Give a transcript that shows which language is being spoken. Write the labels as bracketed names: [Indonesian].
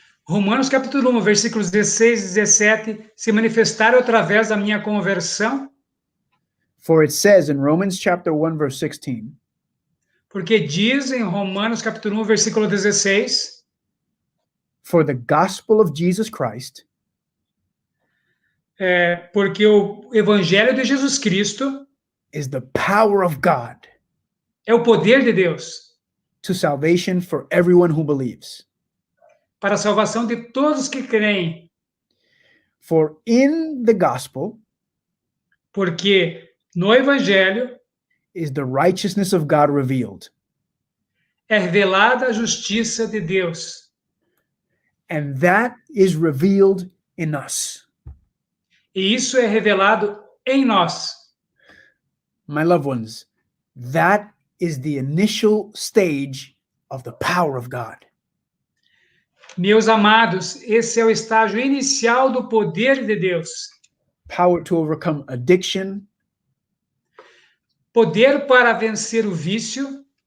[Portuguese] Romanos capítulo 1, versículos 16 e 17 se manifestaram através da minha conversão? [English] For it says in Romans chapter 1, verse 16, [Portuguese] Porque diz em Romanos capítulo 1, versículo 16, [English] for the gospel of Jesus Christ [Portuguese] porque o evangelho de Jesus Cristo [English] is the power of God [Portuguese] é o poder de Deus [English] to salvation for everyone who believes. [Portuguese] para a salvação de todos que creem. [English] For in the gospel [Portuguese] Porque no evangelho [English] is the righteousness of God revealed. [Portuguese] é revelada a justiça de Deus. [English] And that is revealed in us. [Portuguese] E isso é revelado em nós. [English] My loved ones, that is the initial stage of the power of God. [Portuguese] Meus amados, esse é o estágio inicial do poder de Deus. [English] Power to overcome addiction, [Portuguese] Poder para vencer o vício,